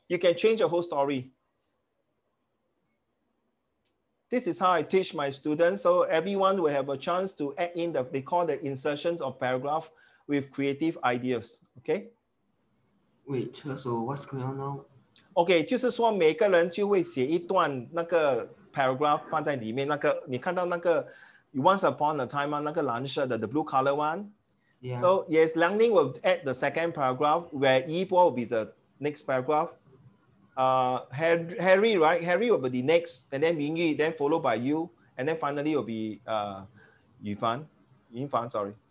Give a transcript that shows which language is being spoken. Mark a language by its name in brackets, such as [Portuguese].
[English] You can change the whole story. This is how I teach my students. So everyone will have a chance to add in they call the insertions of paragraph with creative ideas. Okay. Wait, so what's going on now? [Chinese] OK， 就是说每个人就会写一段那个 paragraph 放在里面。那个你看到那个 Once upon a time 啊，那个蓝色的 the blue color one. [English] Yeah. So yes, Liang will add the second paragraph where Yibo will be the next paragraph. Harry, right? Harry will be the next, and then Mingyu, then followed by you, and then finally will be Yunfan, sorry.